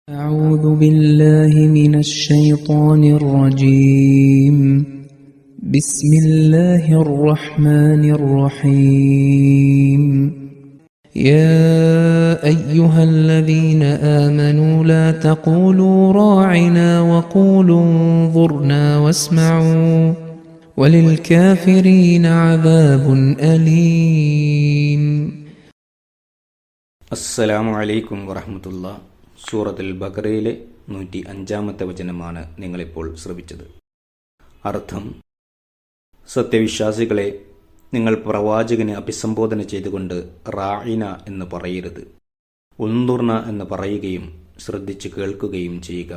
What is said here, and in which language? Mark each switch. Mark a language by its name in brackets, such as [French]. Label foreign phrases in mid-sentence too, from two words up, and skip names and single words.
[Arabic] أعوذ بالله من الشيطان الرجيم بسم الله الرحمن الرحيم يا أيها الذين آمنوا لا تقولوا راعنا وقولوا انظرنا واسمعوا وللكافرين عذاب أليم. السلام عليكم ورحمة الله. [Malayalam] സൂറത്തുൽ ബഖറയിലെ 105-ാമത്തെ വചനമാണ് നിങ്ങളിപ്പോൾ ശ്രവിച്ചത്. അർത്ഥം: സത്യവിശ്വാസികളെ, നിങ്ങൾ പ്രവാചകനെ അഭിസംബോധന ചെയ്തുകൊണ്ട് റാഇന എന്ന് പറയരുത്, ഉൻദുർന എന്ന് പറയുകയും ശ്രദ്ധിച്ചു കേൾക്കുകയും ചെയ്യുക.